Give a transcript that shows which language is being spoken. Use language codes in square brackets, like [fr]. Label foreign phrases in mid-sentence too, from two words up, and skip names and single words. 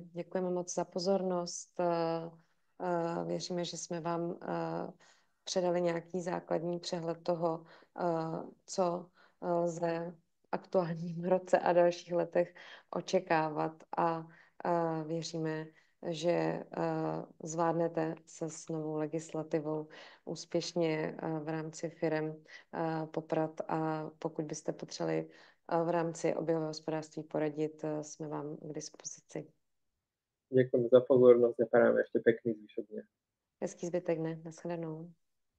[cs] Děkujeme moc za pozornost. Věříme, že jsme vám předali nějaký základní přehled toho, co lze v aktuálním roce a dalších letech očekávat a věříme, že zvládnete se s novou legislativou úspěšně v rámci firem poprat, a pokud byste potřebovali v rámci oběhového hospodářství poradit, jsme vám k dispozici. [sk] Ďakujem za pozornosť a prajem ešte pekný zvyšok dňa. [cs] Hezký zbytek dne. Naschledanou.